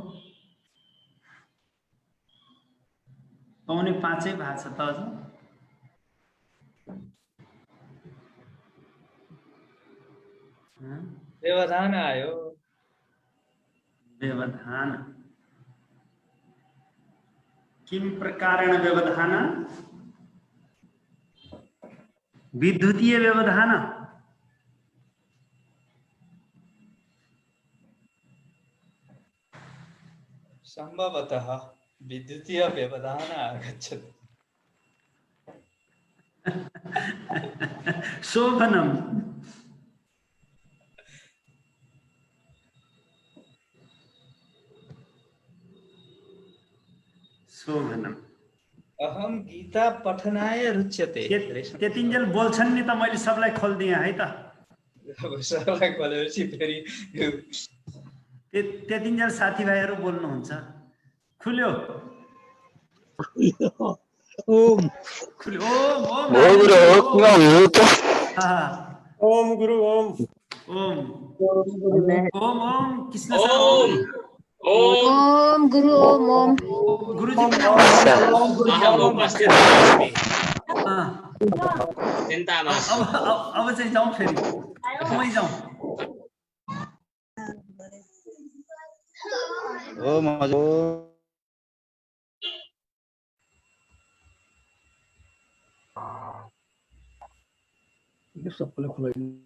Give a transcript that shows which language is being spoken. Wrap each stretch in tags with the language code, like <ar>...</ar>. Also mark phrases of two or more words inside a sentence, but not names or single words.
<ne>4:45 भएको छ त अझ। व्यवधान आयो।</ne> <sa>व्यवधान किम प्रकारेण व्यवधान? विद्युतीय व्यवधान। संभवतः विद्युतीय व्यवधान आगच्छति। शोभनम शोभनम। अहम गीता पठनाय रुच्यते।</sa> <ne>त्यतिन्जेल बोल्छन् नि त, मैले सबलाई खोल्दिएँ है त। अब सबलाई खोलेपछि फेरि त्यतिन्जेल साथीभाइहरू बोल्नुहुन्छ। खुल्यो</ne> <sa>ओम खुल्यो। ओम गुरु ओम ओम ओम ओम कृष्ण ओम ओम गुरु ओम ओम</sa> <ne>गुरुजी</ne> <sa>अहम उपस्थित अस्मि।</sa> <ne>हाँ।</ne> <sa>चिन्ता मास्तु।</sa> <ne>अब चाहिँ जाउँ फेरि मै जाउँ। ओम यो सबैले खुलाइदिनु।</ne>